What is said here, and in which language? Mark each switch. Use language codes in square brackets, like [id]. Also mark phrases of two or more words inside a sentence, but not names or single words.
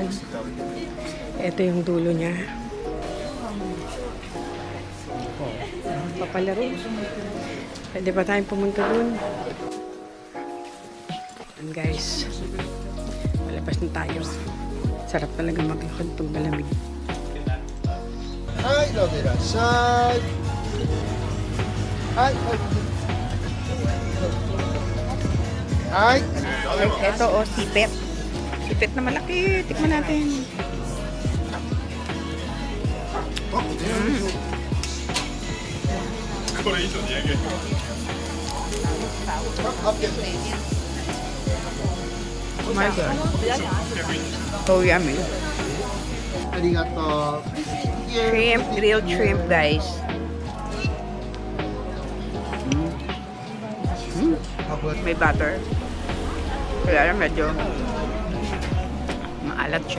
[tl] Ito yung dulo niya. Papalaro. Pwede ba tayong pumunta dun? [en] And guys, [tl] malabas na tayo. Sarap talaga maglakad pag malamig. [ja] はいどうぞいらっしゃいはいはいはい [tl] Ito o, sipet. Sipet na malaki. Tikman natin. [en] Oh my God. So yummy. [ja] ありがとう [en] Shrimp, grilled shrimp, guys. May butter. [tl] Kaya lang medyo maalat siya.